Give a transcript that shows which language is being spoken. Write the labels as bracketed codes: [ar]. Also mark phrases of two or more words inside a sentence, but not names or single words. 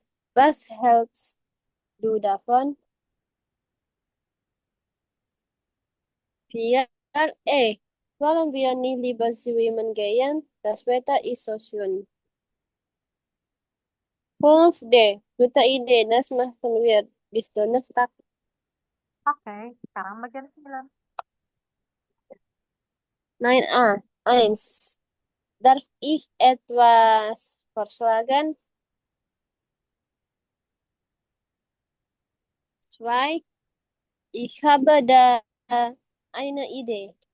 [de] Was hältst du davon? 4e. Wollen wir nicht lieber schwimmen gehen? Das Wetter ist so schön. 5D. Gute Idee, das machen wir bis Donnerstag. [id] Oke, sekarang bagian 9. 9a. 1. [de] Darf ich etwas vorschlagen? 2. Ich habe da eine Idee.